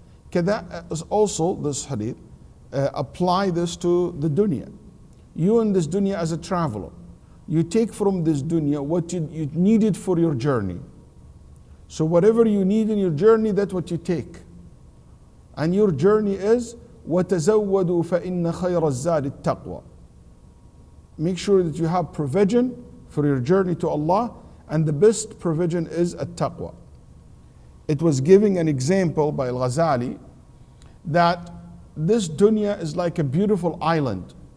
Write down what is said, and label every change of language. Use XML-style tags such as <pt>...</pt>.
<en>Kada is also, this hadith, apply this to the dunya. You in this dunya as a traveler, you take from this dunya what you needed for your journey. So whatever you need in your journey, that's what you take. And your journey is</en> <ar>وَتَزَوَّدُوا فَإِنَّ خَيْرَ الزَّادِ التَّقْوَى.</ar> <en>Make sure that you have provision for your journey to Allah, and the best provision is at-taqwa. It was giving an example by Al-Ghazali that this dunya is like a beautiful island.</en>